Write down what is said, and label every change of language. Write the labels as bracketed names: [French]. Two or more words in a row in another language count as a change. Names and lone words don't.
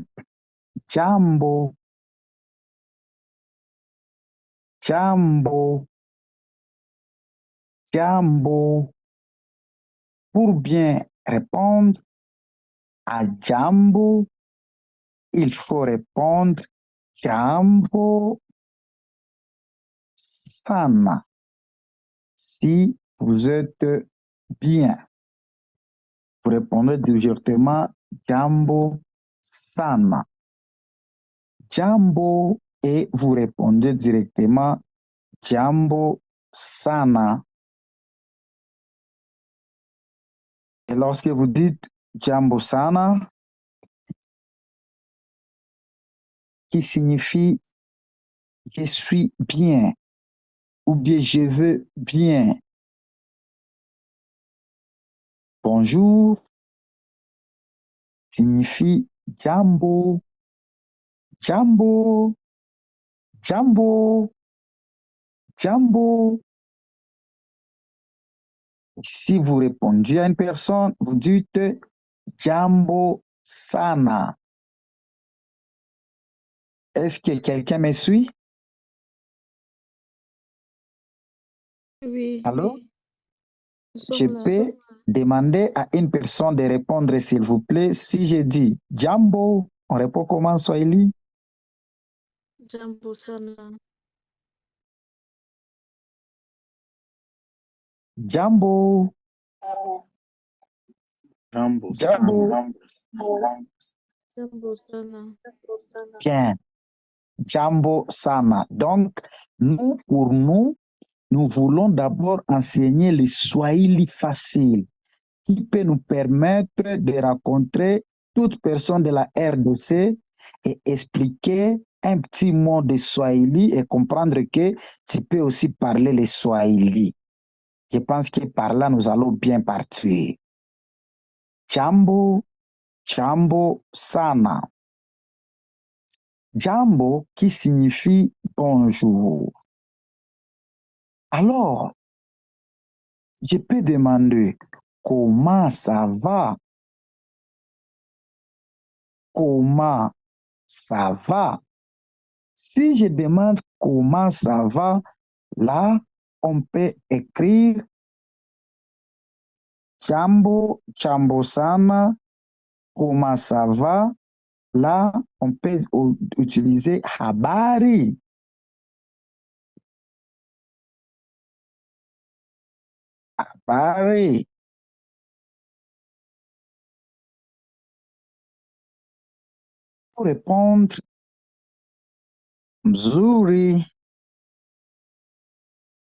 [Swahili] Jambo, jambo, jambo. [French] Pour bien répondre à jambo, il faut répondre [Swahili] jambo sana. [French] Si vous êtes bien, vous répondez directement [Swahili] jambo sana. [French] Jambo et vous répondez directement [Swahili] jambo sana. [French] Et lorsque vous dites [Swahili] jambo sana, [French] qui signifie je suis bien ou bien je veux bien. Bonjour signifie [Swahili] jambo, jambo, jambo, jambo. [French] Si vous répondez à une personne, vous dites [Swahili] jambo sana. [French] Est-ce que quelqu'un me suit? Oui, Allô? nous Je sommes là. peux demander à une personne de répondre, s'il vous plaît. Si je dis jambo, on répond comment en Swahili? [Swahili] Jambo sana. Jambo, Jambo jambo. sana. Jambo sana. Bien, jambo sana. [French] Donc, nous, pour nous, nous voulons d'abord enseigner le Swahili facile qui peut nous permettre de rencontrer toute personne de la RDC et expliquer un petit mot de Swahili et comprendre que tu peux aussi parler le Swahili. Je pense que par là, nous allons bien partir. [Swahili] Jambo, jambo sana. [French] Jambo qui signifie bonjour. Alors, je peux demander comment ça va? Comment ça va? Si je demande comment ça va, là, on peut écrire [Swahili] jambo, jambo sana, [French] comment ça va? Là, on peut utiliser habari. [Swahili] Habari. [French] Pour répondre, mzuri.